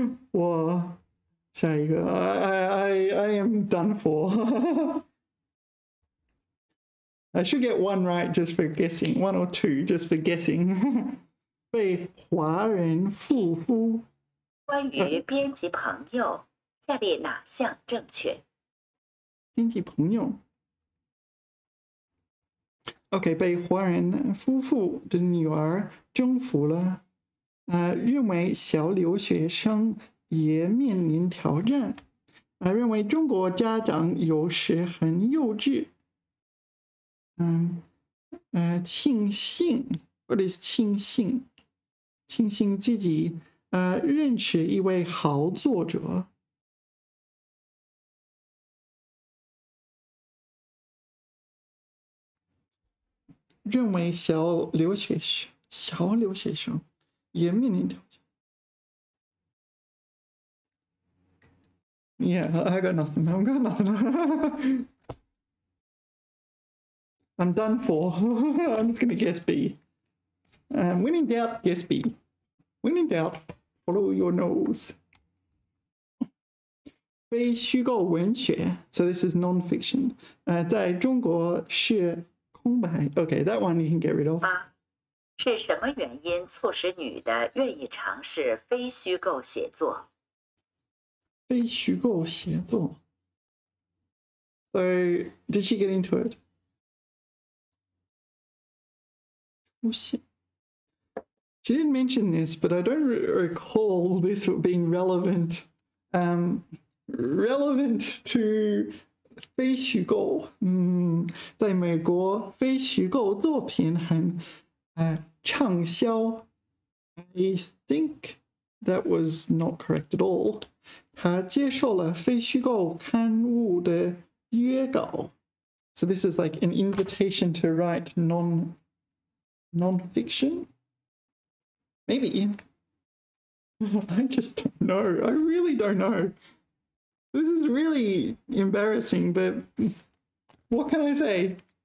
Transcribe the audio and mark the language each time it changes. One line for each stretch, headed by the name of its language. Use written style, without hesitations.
Chinese: 我下一个
English: I am done for. I should get one right just for guessing, one or two just for guessing.
Chinese: 被华人夫妇关于编辑朋友，下列哪项正确？编辑朋友 OK 被华人夫妇的女儿征服了。认为小留学生也面临挑战。认为中国家长有时很幼稚。
English: 庆幸 ，What is 庆幸？
Chinese: 庆幸自己认识一位好作者。认为小留学生也面临挑战。
English: Yeah, I got nothing. I've got nothing. I'm done for. I'm just gonna guess B. When in doubt, guess B. When in doubt, follow your nose. 非虚构文学 ，so this is non-fiction.
Chinese: 在中国是空白。
English: Okay, that one you can get rid of. 8.
Chinese: 是什么原因促使女的愿意尝试非虚构写作？
English: 非虚构写作。So, did she get into it?
Chinese: 出现。
English: She didn't mention this, but I don't recall this being relevant. Relevant to 非虚构。
Chinese: 在美国，非虚构作品很畅销。
English: I think that was not correct at all.
Chinese: 他接受了非虚构刊物的约稿。
English: So this is like an invitation to write non-fiction? Maybe. I just don't know. I really don't know. This is really embarrassing, but what can I say?